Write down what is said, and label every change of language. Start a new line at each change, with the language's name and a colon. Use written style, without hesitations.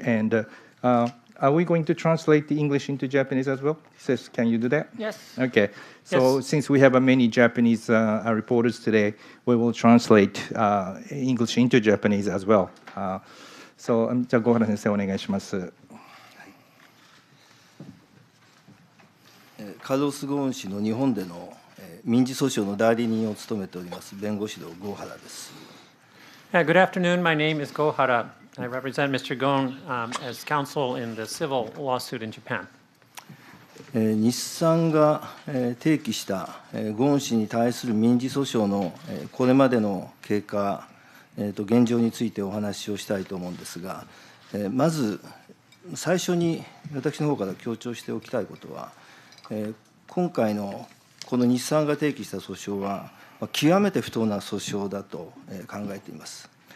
English: And are we going to translate the English into Japanese as well? Seth, can you do that? Yes. Okay. So yes. Since we have many Japanese reporters today, we will translate English into Japanese as well.
Japanese: So, じゃあ、小原先生お願いします。カルロス・ゴーン氏の日本での民事訴訟の代理人を務めております弁護士の郷原です。
English: Good afternoon. My name is Gohara. I represent Mr. Ghosn as counsel in the civil lawsuit in Japan.
Japanese: 日産が提起したゴーン氏に対する民事訴訟のこれまでの経過、現状についてお話をしたいと思うんですが、まず最初に私の方から強調しておきたいことは、今回のこの日産が提起した訴訟は極めて不当な訴訟だと考えています。